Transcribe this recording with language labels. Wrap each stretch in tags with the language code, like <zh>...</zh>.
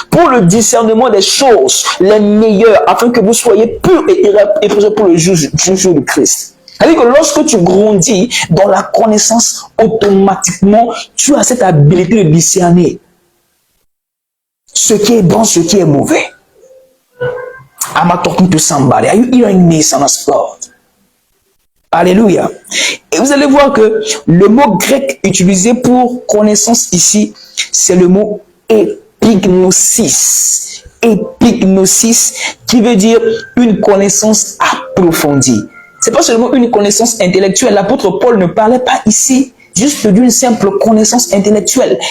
<fr>Pour le discernement des choses les meilleures, afin que vous soyez purs et irréprochables pour le jour de Christ. C'est-à-dire que lorsque tu grandis dans la connaissance, automatiquement, tu as cette habilité de discerner ce qui est bon, ce qui est mauvais.</fr> <en>Am I talking to somebody? Are you hearing me, son of God?</en> <fr>Alléluia. Et vous allez voir que le mot grec utilisé pour connaissance ici, c'est le mot epignosis. Epignosis, qui veut dire une connaissance approfondie. C'est pas seulement une connaissance intellectuelle. L'apôtre Paul ne parlait pas ici juste d'une simple connaissance intellectuelle.</fr>